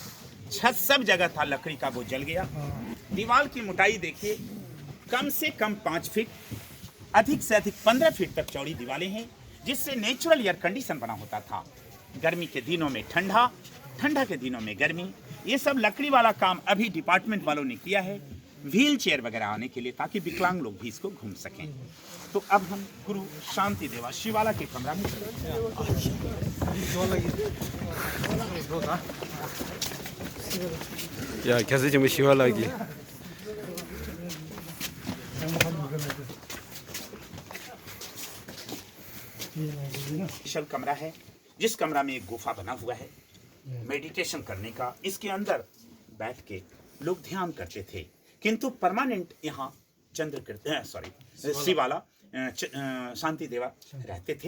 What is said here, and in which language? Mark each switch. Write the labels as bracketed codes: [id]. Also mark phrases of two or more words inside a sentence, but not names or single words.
[hi] छत सब जगह था लकड़ी का, वो जल गया। दीवार की मोटाई देखिए, कम से कम 5 फीट, अधिक से अधिक 15 फीट तक चौड़ी दीवारें हैं, जिससे [en] natural air condition [hi] बना होता था। गर्मी के दिनों में ठंडा, ठंडा के दिनों में गर्मी। ये सब लकड़ी वाला काम अभी डिपार्टमेंट वालों ने किया है, [en] wheel chair [hi] वगैरह आने के लिए, ताकि विकलांग लोग भी इसको घूम सकें। तो अब हम गुरु शांति देवा शिवाला के कमरा में [ko] 야, 계속 좀 시원하게. [hi] स्पेशल कमरा है, जिस कमरा में एक गुफा बना हुआ है मेडिटेशन करने का। इसके अंदर बैठ के लोग ध्यान करते थे, किंतु परमानेंट यहाँ शिवाला शांति देवा रहते थे।